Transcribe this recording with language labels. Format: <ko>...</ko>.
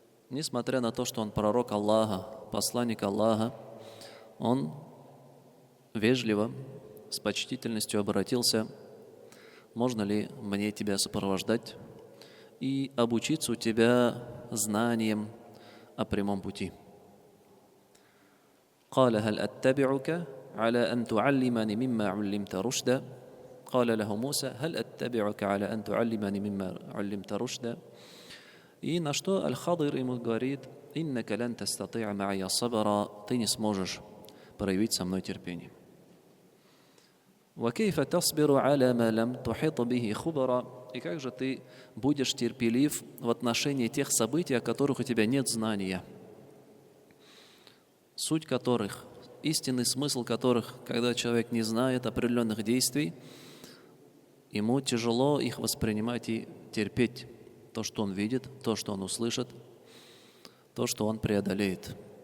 <ru>Несмотря на то, что он пророк Аллаха, посланник Аллаха, он вежливо, с почтительностью обратился: можно ли мне тебя сопровождать и обучиться у тебя знанием о прямом пути?</ru> <ar>قال هل أتبعك على أن تعلمني مما علمت رشدا قال له موسى هل أتبعك على أن تعلمني مما علمت رشدا.</ar> <ru>И на что Аль-Хадир ему говорит:</ru> <ar>إنك لن تستطيع معي صبرا,</ar> <ru>ты не сможешь проявить со мной терпение.</ru> <ar>وكيف تصبر على ما لم تحط به خبرا,</ar> <ru>и как же ты будешь терпелив в отношении тех событий, о которых у тебя нет знания, суть которых, истинный смысл которых, когда человек не знает определенных действий, ему тяжело их воспринимать и терпеть то, что он видит, то, что он услышит, то, что он преодолеет.</ru>